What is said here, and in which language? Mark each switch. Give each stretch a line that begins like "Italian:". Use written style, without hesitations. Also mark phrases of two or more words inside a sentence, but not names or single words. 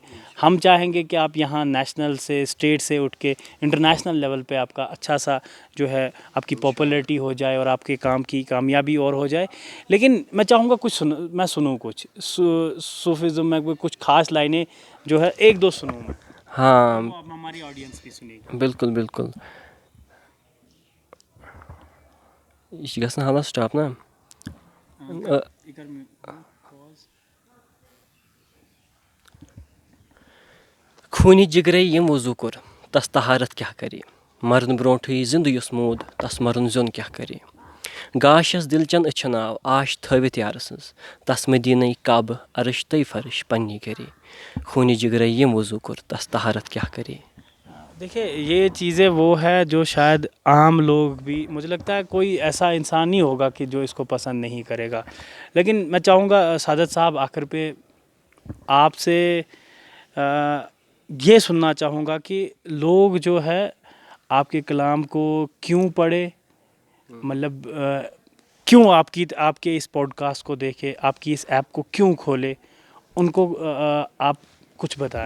Urdu: ہم چاہیں گے کہ آپ یہاں نیشنل سے اسٹیٹ سے اٹھ کے انٹرنیشنل لیول پہ آپ کا اچھا سا جو ہے آپ کی پاپولیرٹی ہو جائے اور آپ کے کام کی کامیابی اور ہو جائے. لیکن میں چاہوں گا کچھ میں سنوں کچھ صوفزم میں کچھ خاص لائنیں جو ہے ایک دو سنوں میں. ہاں ہماری آڈینس بھی سنے گی.
Kashmiri: بالکل بالکل. یہ چھِ گژھان حالا سٹاپ نا. خوٗنہِ جگرے ییٚمۍ وضوٗ کوٚر تس طہارت کیٛاہ کرے, مرنہٕ برونٛٹھٕے زندٕ یُس موٗد تس مرُن زیُن کیٛاہ کرے. گاش یس دل چٮ۪ن أچھن آو آش تھٲوِتھ یارٕ سٕنٛز تس مدیٖنَے کعبہٕ عرش تہٕ فرش پننی گرے. خوٗنہِ جگرے ییٚمۍ وضوٗ کوٚر تس طہارت کیٛاہ کرے.
Urdu: دیکھیے یہ چیزیں وہ ہے جو شاید عام لوگ بھی, مجھے لگتا ہے کوئی ایسا انسان نہیں ہوگا کہ جو اس کو پسند نہیں کرے گا. لیکن میں چاہوں گا سعادت صاحب آخر پہ آپ سے یہ سننا چاہوں گا کہ لوگ جو ہے آپ کے کلام کو کیوں پڑھے, مطلب کیوں آپ کے اس پوڈ کاسٹ کو دیکھے, آپ کی اس ایپ کو کیوں کھولے, ان کو آپ کچھ بتائیں.